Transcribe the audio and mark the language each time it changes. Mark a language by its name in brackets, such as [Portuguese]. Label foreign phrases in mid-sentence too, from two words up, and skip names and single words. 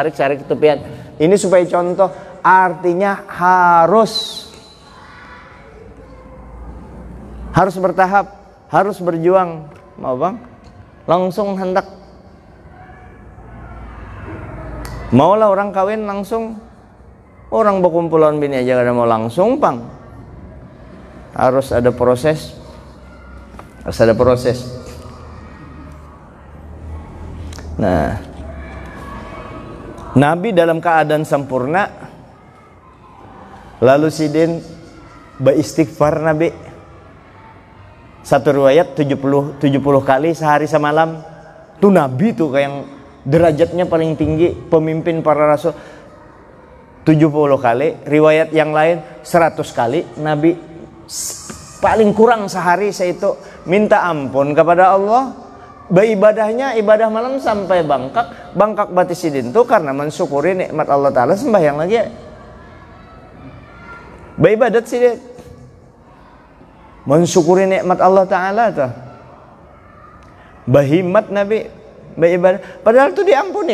[Indonesian] Ini supaya contoh artinya harus bertahap, harus berjuang. [Banjar] Mau bang? Langsung hendak. Maulah orang kawin langsung. Orang berkumpulan bini aja kada mau langsung pang. [Indonesian] Harus ada proses. Harus ada proses. [Banjar] Nah, Nabi dalam keadaan sempurna, lalu sidin beristighfar Nabi. [Indonesian] Satu riwayat 70 kali sehari semalam. Tuh Nabi tuh kayak yang derajatnya paling tinggi, pemimpin para rasul. 70 kali, riwayat yang lain 100 kali. Nabi paling kurang sehari saya itu minta ampun kepada Allah. [Banjar] Beribadahnya ibadah malam sampai bangkak batis sidin tuh karena mensyukuri nikmat Allah Ta'ala. Sembahyang lagi ya, beribadat sidin, mensyukuri nikmat Allah Ta'ala tuh. Bahimat Nabi beribadah, padahal tuh diampuni.